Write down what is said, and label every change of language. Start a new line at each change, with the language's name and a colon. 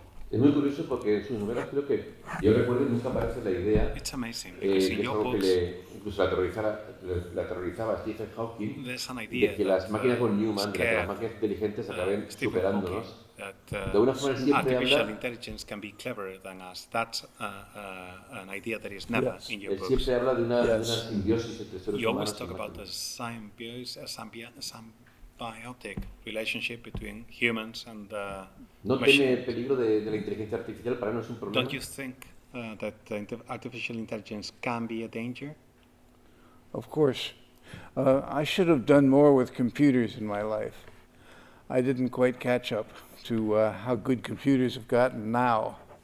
Spanish: Es muy curioso porque en sus novelas creo que, yo recuerdo, nunca aparece la idea, que es algo que incluso la aterrorizaba a Stephen Hawking, de que las máquinas von Neumann, de que las máquinas inteligentes acaben superándonos. De una forma siempre habla, él siempre habla de una simbiosis entre seres humanos y máquinas.
English: Symbiotic relationship between humans and
Spanish: ¿No teme el peligro de la inteligencia artificial? Para no es un problema.
English: Don't you think that artificial intelligence can be a danger? Of course. I should have done more with computers in my life. I didn't quite catch up to how good computers have gotten now.